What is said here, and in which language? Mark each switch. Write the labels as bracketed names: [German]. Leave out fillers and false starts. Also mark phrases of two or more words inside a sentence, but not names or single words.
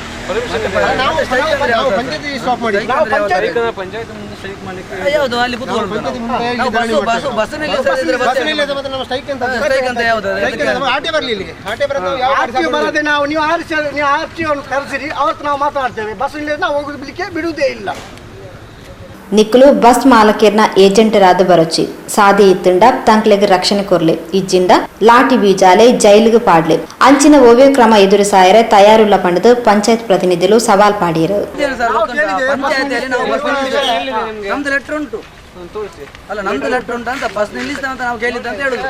[Kannada] ನೀವು ಆರ್ಟಿಒ ಕರೆಸಿರಿ, ಅವತ್ತು ನಾವು ಮಾತಾಡ್ತೇವೆ. ಬಸ್ ಇಲ್ಲ ನಾವು ಹೋಗಲಿಕ್ಕೆ ಬಿಡುವುದೇ ಇಲ್ಲ. [Tulu] ನಿಕ್ಲು ಬಸ್ ಮಾಲಕೇರ್ನ ಏಜೆಂಟರಾದ ಬರೊಚ್ಚಿ ಸಾದಿ ಇತ್ತುಂಡ ತಂಕ್ಲೆಗ್ ರಕ್ಷಣೆ ಕೊರ್ಲೆ ಇಜ್ಜಿಂಡ ಲಾಠಿ ಬೀಜಾಲೆ ಜೈಲಿಗೆ ಪಾಡ್ಲೆ ಅಂಚಿನ ಓವ್ಯ ಕ್ರಮ ಎದುರು ಸಾಯರೆ ತಯಾರುಲ್ಲ ಪಂಡದು ಪಂಚಾಯತ್ ಪ್ರತಿನಿಧಿಗಳು ಸವಾಲ್ ಪಾಡಿರು. [Kannada] ಅಲ್ಲ ನಮ್ದು ಲೆಟರ್ ಉಂಟು ಅಂತ ಬಸ್ ನಿಲ್ಲಿಸ್ತೇವೆ ಅಂತ ನಾವು ಕೇಳಿದ್ದ ಅಂತ ಹೇಳುದು.